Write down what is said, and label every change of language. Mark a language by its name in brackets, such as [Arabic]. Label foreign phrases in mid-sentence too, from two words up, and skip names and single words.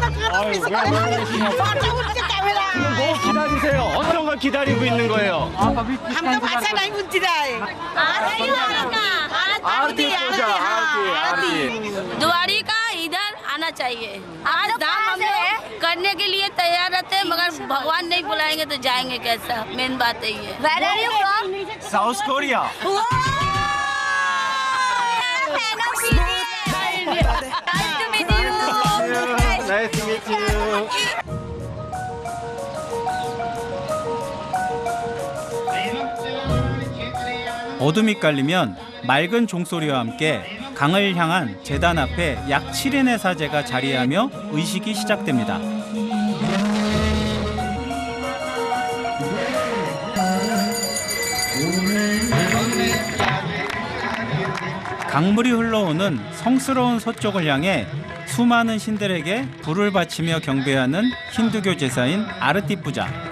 [Korean] 기다리세요. 어떤 걸 기다리고 있는 거예요? [Hindi] हम तो भाषा नहीं बुझती है आरती पूजा, आरती। द्वारिका इधर आना चाहिए। आज धाम हम लोग करने के लिए तैयार रहते हैं, मगर भगवान नहीं बुलाएंगे तो जाएंगे कैसा? मेन बात है ये। [English] Where are you from? साउथ कोरिया। Nice to meet you. [Korean] 어둠이 깔리면 맑은 종소리와 함께 강을 향한 제단 앞에 약 7인의 사제가 자리하며 의식이 시작됩니다. 강물이 흘러오는 성스러운 서쪽을 향해 수많은 신들에게 불을 바치며 경배하는 힌두교 제사인 아르티 부자.